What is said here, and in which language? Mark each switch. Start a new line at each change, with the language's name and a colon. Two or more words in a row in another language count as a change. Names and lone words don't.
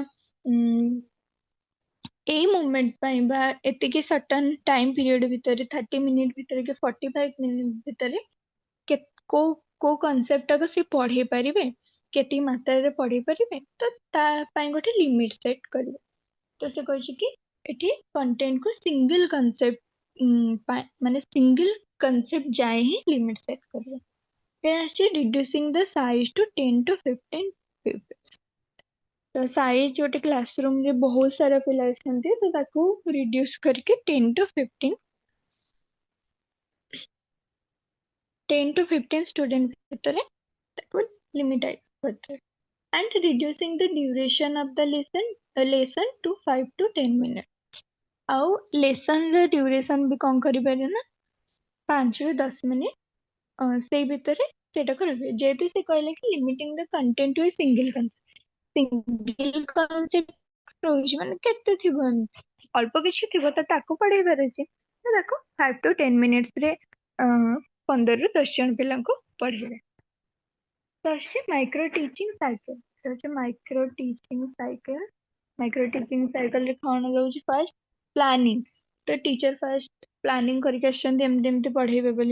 Odia: ଏଇ ମୁଭମେଣ୍ଟ ପାଇଁ ବା ଏତିକି ସଟନ
English: time period
Odia: ଭିତରେ 30 ମିନିଟ ଭିତରେ କି 45 ମିନିଟ ଭିତରେ କୋଉ କୋଉ କନସେପ୍ଟଟାକୁ ସେ ପଢେଇ ପାରିବେ କେତିକି ମାତ୍ରାରେ ପଢେଇ ପାରିବେ ତ ତା ପାଇଁ ଗୋଟେ
English: limit set
Odia: କରିବେ ତ ସେ କହିଛି କି ଏଠି କଣ୍ଟେଣ୍ଟକୁ
English: single concept
Odia: ମାନେ
English: single concept
Odia: ଯାଏ ହିଁ
English: limit set
Odia: କରିବେ then ଆସିଛି
English: reducing the size to 10 to 15 pupils
Odia: ତ ସାଇଜ ଗୋଟେ କ୍ଲାସରୁମ ରେ ବହୁତ ସାରା ପିଲା ଅଛନ୍ତି ତ ତାକୁ ରିଡ୍ୟୁସ କରିକି 10 to 15 ଷ୍ଟୁଡେଣ୍ଟ ଭିତରେ ତାକୁ ଲିମିଟାଇଜ କରିଥାଏ
English: and reducing the duration of the lesson to 5 to 10
Odia: minutes ଆଉ lesson ର duration ବି କଣ କରିପାରିବେ ନା 5 ରୁ 10 ମିନିଟ ସେଇ ଭିତରେ ସେଇଟାକୁ ରଖିବେ ଯେହେତୁ ସେ କହିଲେ କି
English: limiting the content to a single concept
Odia: ରହୁଛି ମାନେ କେତେ ଥିବ ଏମିତି ଅଳ୍ପ କିଛି ଥିବ ତ ତାକୁ ପଢେଇବାର ଅଛି ତ ତାକୁ
English: 5 to 10 minutes
Odia: ରେ 15 ରୁ 10 ଜଣ ପିଲାଙ୍କୁ ପଢେଇବେ ତ ଆସୁଛି
English: micro teaching cycle
Odia: ହଉଛି
English: micro teaching cycle
Odia: ରେ କଣ ରହୁଛି
English: first planning
Odia: ତ
English: teacher first planning
Odia: କରିକି ଆସୁଛନ୍ତି ଏମିତି ଏମିତି ପଢେଇବେ ବୋଲି